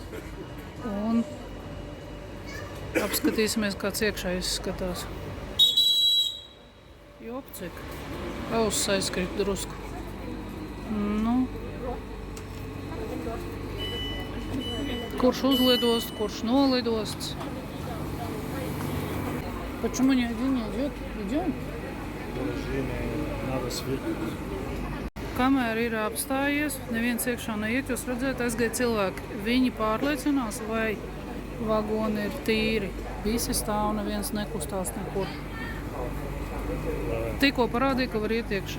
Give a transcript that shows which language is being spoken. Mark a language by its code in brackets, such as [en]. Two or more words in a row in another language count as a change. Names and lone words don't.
[lv] Un apskatīsimies, kāds iekšā izskatās. Jop, cik. Auss aizkrīt drusku. Nu. Kurš uzlidost, kurš nolidosts. [ru] Почему ни один не идет? Идем? Надо светить. [lv] Kamēr ir apstājies, neviens iekšā neiet, jūs redzēt, aizgāja cilvēki. Viņi pārliecinās, vai vagoni ir tīri. Visi stāv, neviens nekustās nekur. Tikko parādīja, ka var iet iekšā.